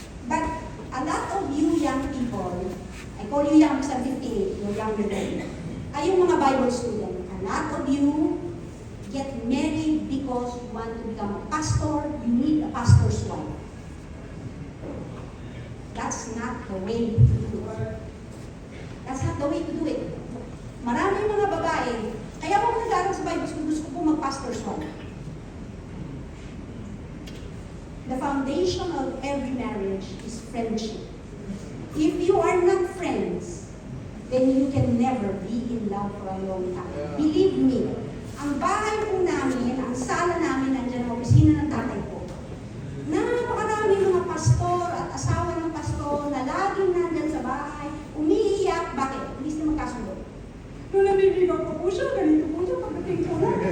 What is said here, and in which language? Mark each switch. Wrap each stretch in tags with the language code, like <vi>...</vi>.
<en>But a lot of you young people, I call you young,</en> <tl>sa 58,</tl> <en>you're younger than me.</en> <tl>Ay, yung mga</tl> <en>Bible student, a lot of you get married because you want to become a pastor, you need a pastor's wife. That's not the way to do it. That's not the way to do it.</en> <tl>Maraming mga babae, kaya ako nag-aaral sa Bible school, gusto ko mag-pastor's wife.</tl> <en>The foundation of every marriage is friendship. If you are not friends, then you can never be in love for a long time. Believe me,</en> <tl>ang bahay po namin, ang sala namin, nandiyan ang opisina ng tatay ko. Napakarami mga pastor at asawa ng pastor na laging nandyan sa bahay, umiiyak. Bakit? Hindi sila magkasundo. Nung nabibigaw ko po siya, ganito po siya, pagdating ko na.</tl>